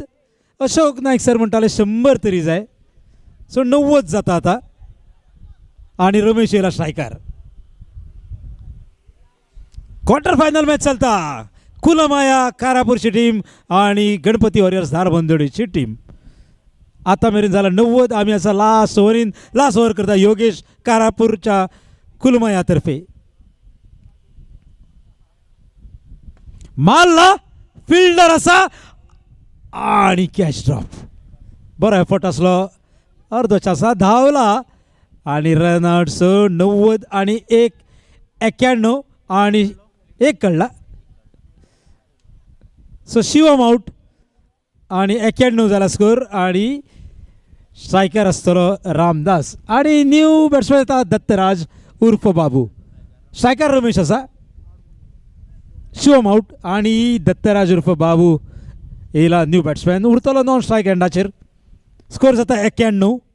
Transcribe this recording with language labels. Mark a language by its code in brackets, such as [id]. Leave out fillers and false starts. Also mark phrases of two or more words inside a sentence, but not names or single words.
[kok] अशोक नायक सर म्हणटाले 100 तरी जाय. सो 90 जाता आता. आणि रमेश येयला स्ट्रायकर. [en] quarter final match [kok] चलता. कुलमाया कारापूरची टीम आणि गणपती वॉरियर्स धारबंदोडीची टीम. आता मेरेन झाला 90. आम्ही असा लास्ट ओव्हरीन [en] last over [kok] करता योगेश कारापूरच्या कुलमाया तर्फे. मारला फिल्डर असा आणि [en] catch drop. [kok] बरो एफर्ट असलो. अर्धो चासा धावला आणि रन आउट. सो 90 आणि 91 आणि 1 कळला. सो शिवम आउट आणि 91 जाला स्कोर. आणि स्ट्रायकर आसतलो रामदास. आणि [en] new batsman [kok] येता दत्तराज उर्फ बाबू. स्ट्रायकर रमेश आसा. शिवम आउट आणि दत्तराज उर्फ बाबू येयला [en] new batsman. [kok] उरतलो [en] non strike [kok] एंडाचेर. स्कोर जाता 91.